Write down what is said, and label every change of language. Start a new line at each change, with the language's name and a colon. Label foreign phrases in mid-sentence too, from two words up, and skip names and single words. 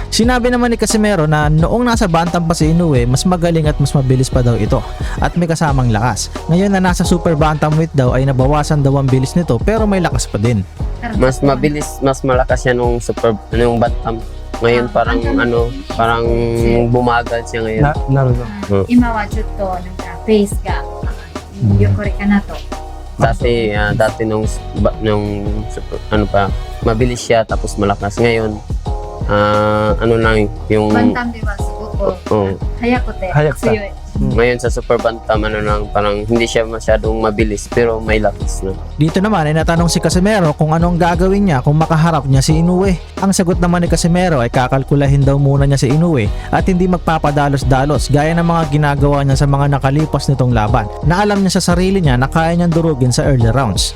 Filipino: Sinabi naman ni Casimero na noong nasa bantam pa si Inoue, mas magaling at mas mabilis pa daw ito at may kasamang lakas. Ngayon na nasa
English: super bantamweight
Filipino: daw ay nabawasan daw ang bilis nito pero may lakas pa din. Mas mabilis, mas malakas siya nung bantam. Ngayon parang bumagal siya ngayon. Naruto.
Japanese: 今はちょっとなんかペースがこれかなと。
Filipino: Dati nung mabilis siya tapos malakas. Ngayon yung
Japanese: バンタムではすごく速くて強い。
Filipino: ngayon sa
English: super bantam
Filipino: parang hindi siya masyadong mabilis pero may lakas na. Dito naman ay natanong si Casimero kung anong gagawin niya kung makaharap niya si Inoue. Ang sagot naman ni Casimero ay kakalkulahin daw muna niya si Inoue at hindi magpapadalos-dalos gaya ng mga ginagawa niya sa mga nakalipas nitong laban na alam niya sa sarili niya na kaya niyang durugin sa
English: early rounds.